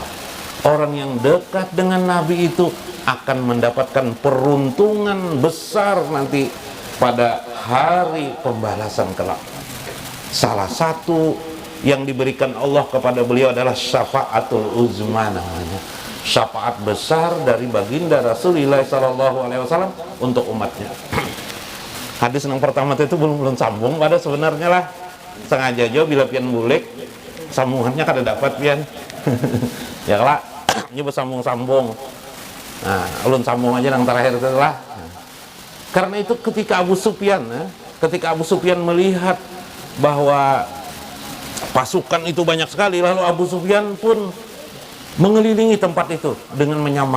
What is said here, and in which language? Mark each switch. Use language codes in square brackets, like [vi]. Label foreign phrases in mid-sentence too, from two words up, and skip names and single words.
[id] Orang yang dekat dengan Nabi itu akan mendapatkan peruntungan besar nanti pada hari pembalasan kelak. Salah satu yang diberikan Allah kepada beliau adalah [ar] الشفاعة العظمى [id] namanya. Syafaat besar dari baginda Rasulullah SAW untuk umatnya. Hadis yang pertama itu belum sambung pada sebenarnya lah. [bjn] Sengaja aja bila pian bulik sambungannya kada dapat pian. [id] Ya lah, nyoba sambung-sambung. Nah, ulun sambung aja yang terakhir itu lah. Karena itu ketika Abu Sufyan melihat bahwa pasukan itu banyak sekali, lalu Abu Sufyan pun mengelilingi tempat itu dengan menyamar.